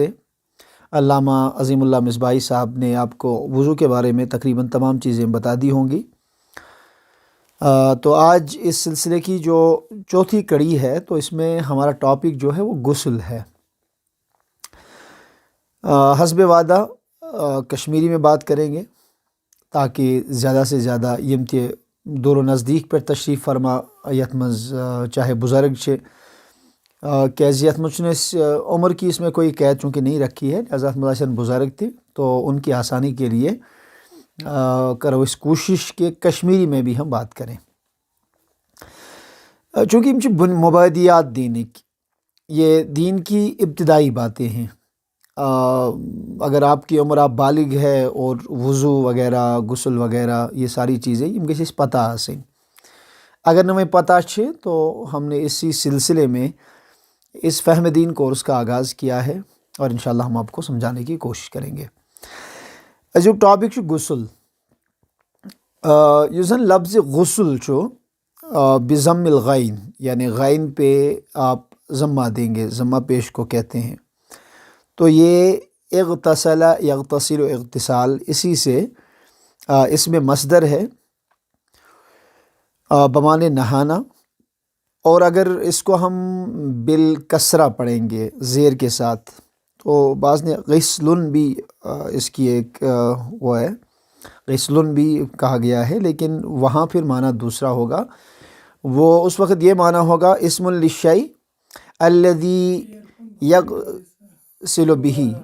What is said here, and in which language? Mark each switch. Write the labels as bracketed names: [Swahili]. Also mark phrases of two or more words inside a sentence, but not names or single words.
[Urdu] علامہ عظیم اللہ مصباحی صاحب نے آپ کو وضو کے بارے میں تقریباً تمام چیزیں بتا دی ہوں گی۔ تو آج اس سلسلے کی جو چوتھی کڑی ہے تو اس میں ہمارا ٹاپک جو ہے وہ غسل ہے۔ حسب وعدہ کشمیری میں بات کریں گے تاکہ زیادہ سے زیادہ [Kashmiri] یم تہ دور و نزدیک پر تشریف فرما یت مز چاہے بزرگ چھے کیازِ یت مز [Urdu] اس عمر کی اس میں کوئی قید چونکہ نہیں رکھی ہے، لہذا مزاشن بزرگ تھے تو ان کی آسانی کے لیے [Kashmiri] کرو اس [Urdu] کوشش کہ کشمیری میں بھی ہم بات کریں، چونکہ مبادیات دینک یہ دین کی ابتدائی باتیں ہیں۔ اگر آپ کی عمر آپ بالغ ہے اور وضو وغیرہ غسل وغیرہ یہ ساری چیزیں [Kashmiri] یم گژھِ پتہ آسن، [Urdu] اگر نہ پتہ چھے تو ہم نے اسی سلسلے میں اس فہم دین کورس کا آغاز کیا ہے اور انشاءاللہ ہم آپ کو سمجھانے کی کوشش کریں گے۔ جو ٹاپک [Kashmiri] چھُ غسل، یُس زن لفظ غسل چھُ [Arabic] بضم الغین [Urdu] یعنی غین پہ آپ ضمہ دیں گے، ضمہ پیش کو کہتے ہیں، تو یہ [Arabic] اغتسل یغتسل اغتسال [Urdu] اسی سے اس میں مصدر ہے بمعنی نہانا، اور اگر اس کو ہم بالکسرہ پڑھیں گے زیر کے ساتھ تو بعض نے غسلن بھی اس کی ایک وہ ہے، غسلن بھی کہا گیا ہے، لیکن وہاں پھر معنی دوسرا ہوگا، وہ اس وقت یہ معنی ہوگا [Arabic] اسم للشیء الذی یغسل بہ۔